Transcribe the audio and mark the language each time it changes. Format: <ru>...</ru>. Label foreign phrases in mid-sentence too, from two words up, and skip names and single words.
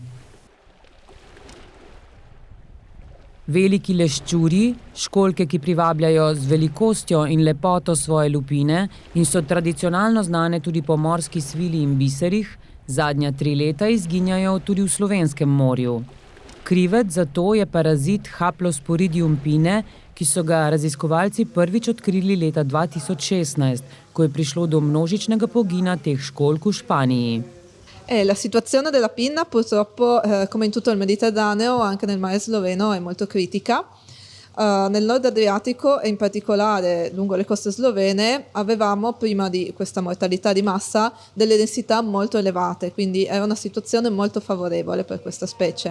<sl>Veliki leščurji, školjke, ki privabljajo z velikostjo in lepoto svoje lupine in so tradicionalno znane tudi po morski svili in biserih, zadnja 3 leta izginjajo tudi v Slovenskem morju. Krivec za to je parazit Haplosporidium pinne, ki so ga raziskovalci prvič odkrili leta 2016, ko je prišlo do množičnega pogina teh školjk v Španiji.</sl> <it>La situazione della pinna purtroppo, come in tutto il Mediterraneo, anche nel mare sloveno, è molto critica. Nel nord Adriatico e in particolare lungo le coste slovene avevamo prima di questa mortalità di massa delle densità molto elevate, quindi era una situazione molto favorevole per questa specie.</it>